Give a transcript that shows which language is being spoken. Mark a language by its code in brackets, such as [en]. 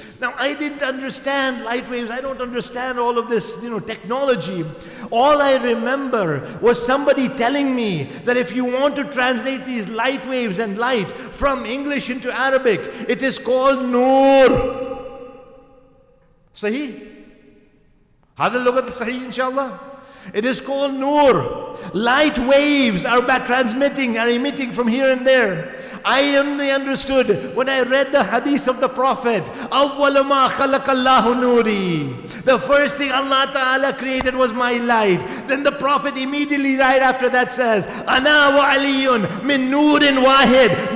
[en] Now, I didn't understand light waves. I don't understand all of this, technology. All I remember was somebody telling me that if you want to translate these light waves and light from English into Arabic, it is called Noor. [ar] Sahih? هذا اللغة الصحيح إن شاء الله. [en] It is called Noor. Light waves are emitting from here and there. I only understood when I read the hadith of the Prophet. [ar] أَوَّلَ مَا خَلَقَ اللَّهُ نُورِي. [en] The first thing Allah Ta'ala created was my light. Then the Prophet immediately right after that says, [ar] أَنَا وَعَلِيٌّ مِن نُورٍ وَاحِدٍ.